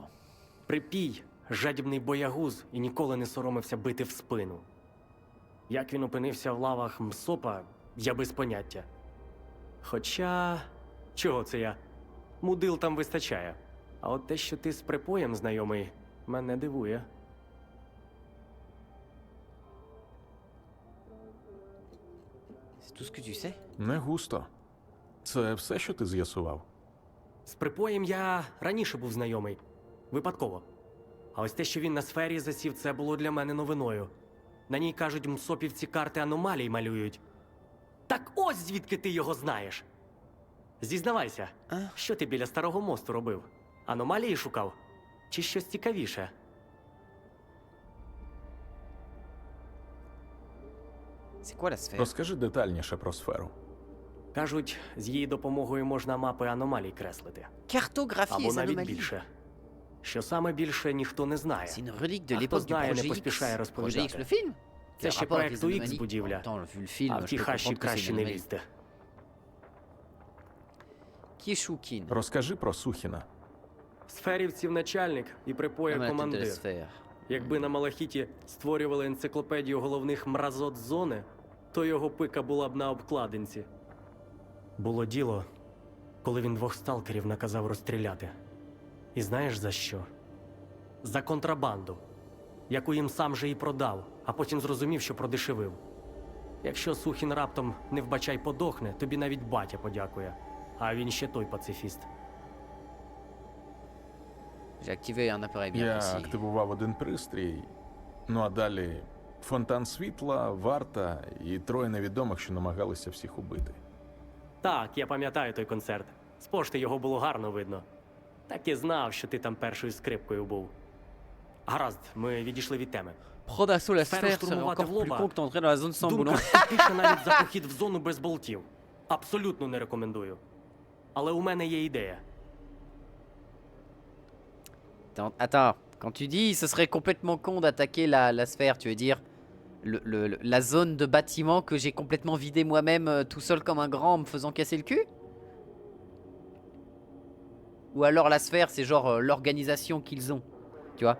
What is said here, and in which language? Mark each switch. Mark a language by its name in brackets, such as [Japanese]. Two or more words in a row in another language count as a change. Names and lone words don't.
[Ukrainian] припій жадібний боягуз і ніколи не соромився бити в спину. Як він опинився в лавах Мсопа, я без поняття. Хоча, чого це я? Мудил там вистачає. А от те, що ти з припоєм знайомий, мене дивує. [French] C'est tout ce que tu sais? [Ukrainian] Не густо. Це все, що ти з'ясував? З припоєм я раніше був знайомий. Випадково. А ось те, що він на сфері засів, це було для мене новиною. На ній, кажуть, мсопівці карти аномалій малюють. Так ось звідки ти його знаєш. Зізнавайся, що ти біля старого мосту робив? Аномалії шукав? Чи щось цікавіше? [French] C'est quoi la sphère? [Ukrainian] Розкажи детальніше про сферу. Кажуть, з її допомогою можна мапи аномалій креслити. [French] Cartographie [Ukrainian] Або [French] les [Ukrainian] навіть [French] anomalies. [Ukrainian] більше. Що саме більше, ніхто не знає. [French] C'est une relique de [Ukrainian] А хто [French] l'époque du [Ukrainian] знає, не [French] projet [Ukrainian] поспішає [French] X. Projet [Ukrainian] розповідати. [French] X, le film? [Ukrainian] Це [French] Quel [Ukrainian] ще [French] rapport avec [Ukrainian] проекту [French] les [Ukrainian] X [French] anomalies? [Ukrainian] будівля. [French] Attends, vu le film, [Ukrainian] А в [French] je [Ukrainian] ті [French] peux [Ukrainian] хащі [French] comprendre que c'est [Ukrainian] краще [French] une [Ukrainian] не [French] anomalie. [Ukrainian] лізти. Кішукін. Розкажи про Сухіна. Сферівців начальник і припоя [French] Amateur de la [Ukrainian] командир. [French] sphère. [Ukrainian] Якби на Малахіті створювали енциклопедію головних мразот зони, то його пика була б на обкладинці. Було діло, коли він 2 сталкерів наказав розстріляти. І знаєш за що? За контрабанду, яку їм сам же і продав, а потім зрозумів, що продешевив. Якщо Сухін раптом не вбачай подохне, тобі навіть батя подякує. А він ще той пацифіст. [French] J'ai activé un appareil bien [Ukrainian] Я [French] précis. [Ukrainian] активував один пристрій, ну а далі фонтан світла, варта і 3 невідомих, що намагалися всіх убити. Так, я пам'ятаю той концерт. З пошти його було гарно видно. Так і знав, що ти там першою скрипкою був. Гаразд, ми відійшли від теми. [French] Prendre d'assaut la Faire sphère serait [Ukrainian] штурмувати [French] encore [Ukrainian] в [French] plus [Ukrainian] лоба. [French] con que d'entrer dans la zone sans [Ukrainian] Думка [French] boulon. [Ukrainian] тупіша навіть за похід в зону без болтів. Абсолютно не рекомендую. Але у мене є ідея. [French] Attends, quand tu dis ce serait complètement con d'attaquer la sphère, tu veux dire la zone de bâtiment que j'ai complètement vidé moi-même tout seul comme un grand en me faisant casser le cul? Ou alors la sphère c'est genre l'organisation qu'ils ont, tu vois?